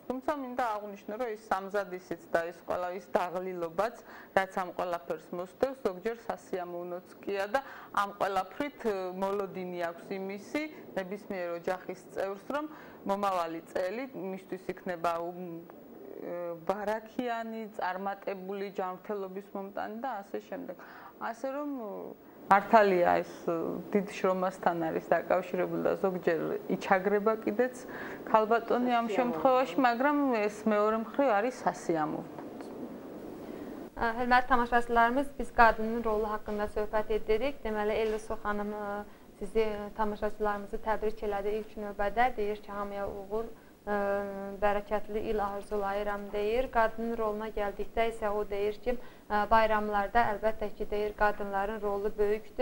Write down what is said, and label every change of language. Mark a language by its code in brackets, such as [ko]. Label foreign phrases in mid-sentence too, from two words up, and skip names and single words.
[ka] თუმცა მინდა აღვნიშნო, რომ ის სამზადისიც და ის ყველა ის დაღლილობაც, რაც ამ ყველაფერს მოსდევს, ზოგჯერ სასიამოვნოც კია და ამ ყველაფრით მოლოდინი აქვს იმისი ნებისმიერ ოჯახის წევრს, რომ მომავალი წელი მისთვის იქნება ბარაქიანი, წარმატებული ჯანმრთელობის მომტანი და ასე შემდეგ. ასე რომ მართალია ეს დიდ შრომასთან არის დაკავშირებული და ზოგჯერ იჩაგრება კიდეც ქალბატონი ამ შემთხვევაში, მაგრამ ეს მეორე მხრივ არის სასიამოვნო. [az] Hörmətli tamaşaçılarımız, biz qadının rolu haqqında söhbət edirik. Deməli, Elviso xanım sizi tamaşaçılarımızı təbrik elədi ilk növbədə. Deyir ki, hamıya uğur, bərəkətli il arzulayıram deyir. Qadının roluna gəldikdə isə o deyir ki, bayramlarda əlbəttə ki, deyir, qadınların rolu böyükdür.